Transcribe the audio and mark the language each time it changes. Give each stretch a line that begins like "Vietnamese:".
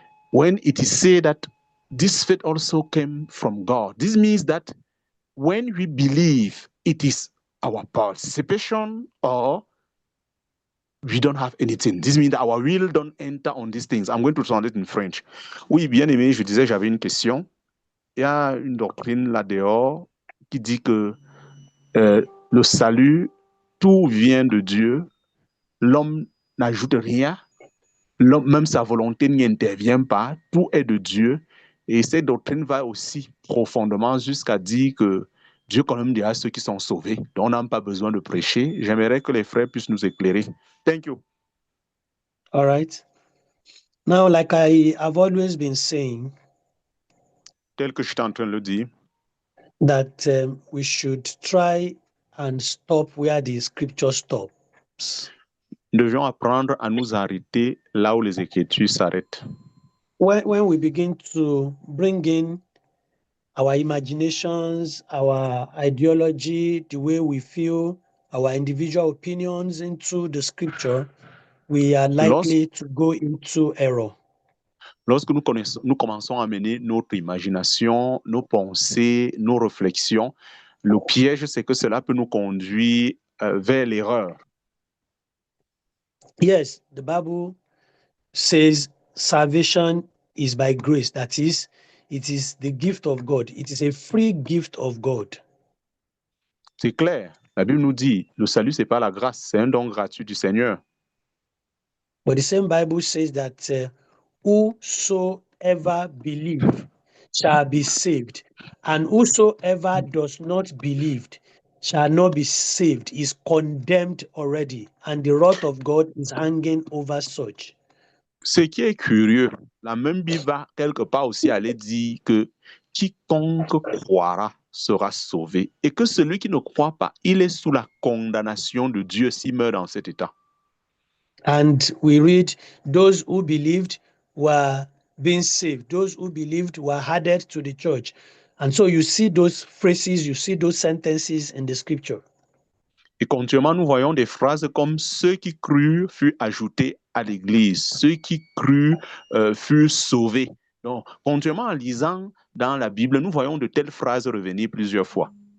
English: When it is said that this faith also came from God, this means that when we believe, it is our participation or we don't have anything. This means that our will don't enter on these things. I'm going to translate in French.
French: Oui, bien aimé, je disais, j'avais une question. Il y a une doctrine là-dehors qui dit que le salut, tout vient de Dieu. L'homme n'ajoute rien. L'homme, même sa volonté n'y intervient pas. Tout est de Dieu. Et cette doctrine va aussi profondément jusqu'à dire que Dieu quand même dira à ceux qui sont sauvés. Donc on n'a pas besoin de prêcher. J'aimerais que les frères puissent nous éclairer.
English: Thank you. All right. Now, like I have always been saying,
French: Tel que je suis en train de le dire,
English: that we should try and stop where the scripture stops.
French: nous devions apprendre à nous arrêter là où les Écritures s'arrêtent.
English: When we begin to bring in our imaginations, our ideology, the way we feel, our individual opinions into the scripture, we are likely to go into error.
French: Lorsque nous commençons à mener notre imagination, nos pensées, nos réflexions, le piège, c'est que cela peut nous conduire vers l'erreur.
English: Yes, the Bible says salvation is by grace. That is, it is the gift of God. It is a free gift of God.
French: C'est clair. La Bible nous dit, le salut, c'est pas la grâce, c'est un don gratuit du Seigneur.
English: But the same Bible says that whosoever believe shall be saved, and whosoever does not believe shall not be saved, is condemned already, and the wrath of God is hanging over such.
French: Ce qui est curieux, la même Bible va quelque part aussi aller dire que quiconque croira sera sauvé et que celui qui ne croit pas, il est sous la condamnation de Dieu s'il meurt dans cet état.
English: And we read, those who believed were being saved, those who believed were added to the church. And so you see those phrases, you see those sentences in the scripture.
French: Et continuellement, nous voyons des phrases comme ceux qui crurent furent ajoutés à l'église, ceux qui crurent furent sauvés. Donc, continuellement, en lisant dans la Bible, nous voyons de telles phrases revenir plusieurs fois.